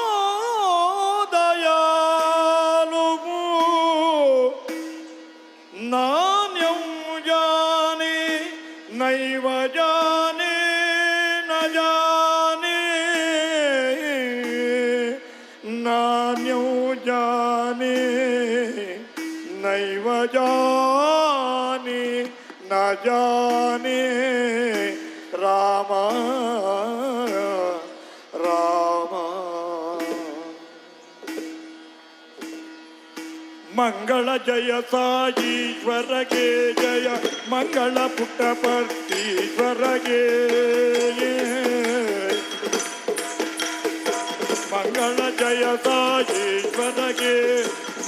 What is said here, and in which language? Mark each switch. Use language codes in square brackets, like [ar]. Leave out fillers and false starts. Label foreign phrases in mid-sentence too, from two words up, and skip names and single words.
[sa] ದಯಾಲು ನಾನ್ಯಂ ಜಾನೆ ನೈವ ಜಾನೆ ನ ಜಾನೆ ನಾನ್ಯಂ ಜಾನೆ ನೈವ ಜಾನೆ ನ ಜಾನೆ ರಾಮ [kn] ರಾಮ ಮಂಗಳ ಜಯ ಸಾಯೀಶ್ವರಗೆ ಜಯ ಮಂಗಳ ಪುಟ್ಟಪರ್ತೀಶ್ವರಗೆ ಮಂಗಳ ಜಯ ಸಾಯೀಶ್ವರಗೆ